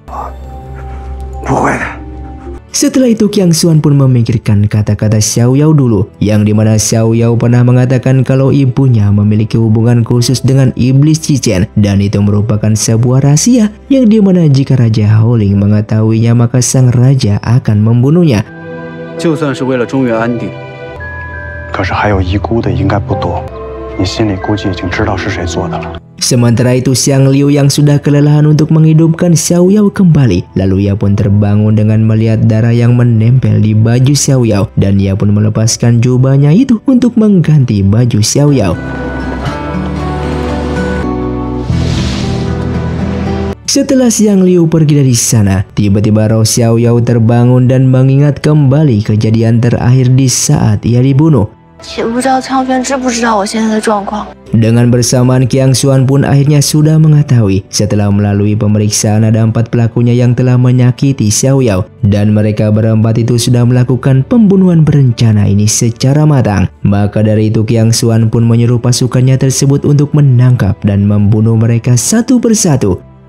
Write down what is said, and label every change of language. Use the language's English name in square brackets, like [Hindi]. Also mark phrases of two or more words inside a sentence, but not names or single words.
[Indonesian] Setelah itu Qiang Xuan pun memikirkan kata-kata Xiaoyao dulu, yang dimana Xiaoyao pernah mengatakan kalau ibunya memiliki hubungan khusus dengan iblis Cicen, dan itu merupakan sebuah rahasia yang dimana jika Raja Haoling mengetahuinya maka sang raja akan membunuhnya. [Chinese] 就算是为了中原安定，可是还有遗孤的应该不多，你心里估计已经知道是谁做的了。 [Indonesian] Sementara itu Xiang Liu yang sudah kelelahan untuk menghidupkan Xiaoyao kembali, lalu ia pun terbangun dengan melihat darah yang menempel di baju Xiaoyao, dan ia pun melepaskan jubahnya itu untuk mengganti baju Xiaoyao. Setelah Xiang Liu pergi dari sana, tiba-tiba roh Xiaoyao terbangun dan mengingat kembali kejadian terakhir di saat ia dibunuh. [Chinese] 也不知道苍玄知不知道我现在的状况。 [Indonesian] Dengan bersamaan Qiang Xuan pun akhirnya sudah mengetahui setelah melalui pemeriksaan ada 4 pelakunya yang telah menyakiti Xiaoyao, dan mereka berempat itu sudah melakukan pembunuhan berencana ini secara matang. Maka dari itu Qiang Xuan pun menyuruh pasukannya tersebut untuk menangkap dan membunuh mereka satu persatu.